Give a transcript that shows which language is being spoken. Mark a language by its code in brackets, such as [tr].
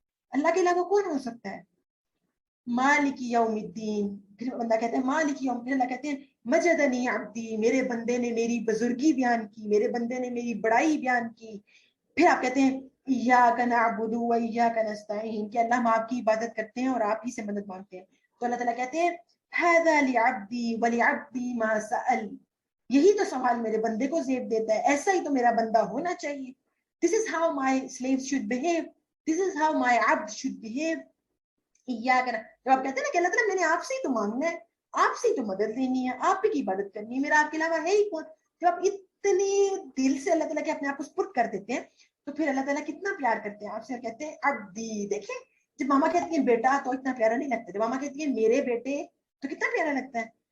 [ur] اللہ کے علاوہ کون ہو سکتا ہے؟ [ar] مالک یوم الدین, [ur] پھر بندہ کہتا ہے [ar] مالک یوم, [ur] پھر اللہ کہتے ہیں [ar] مجدنی عبدی, [ur] میرے بندے نے میری بزرگی بیان کی, میرے بندے نے میری بڑائی بیان کی. پھر آپ کہتے ہیں [ar] ایاک نعبد و ایاک نستعین, [ur] کہ اللہ ہم آپ کی عبادت کرتے ہیں اور آپ ہی سے مدد مانگتے ہیں. تو اللہ تعالیٰ کہتے ہیں [ar] ھذا لعبدی ولعبدی ما سأل, [ur] یہی تو سوال میرے بندے کو زیب دیتا ہے, ایسا ہی تو میرا بندہ ہونا چاہیے. [en] This is how my slaves should behave, this is how my abd should behave. [ur] جب آپ کہتے ہیں نا کہ اللہ تعالیٰ میں نے آپ سے ہی تو مانگنا ہے, آپ سے ہی تو مدد لینی ہے, آپ ہی کی عبادت کرنی ہے, میرا آپ کے علاوہ ہے ہی کون. جب آپ اتنے دل سے اللہ تعالیٰ کے اپنے آپ کو سپرد کر دیتے ہیں, تو پھر اللہ تعالیٰ کتنا پیار کرتے ہیں آپ سے, کہتے ہیں عبدی. دیکھیں جب ماما کہتی ہیں بیٹا تو اتنا پیارا نہیں لگتا, جب ماما کہتی ہیں میرے بیٹے تو کتنا پیارا لگتا ہے.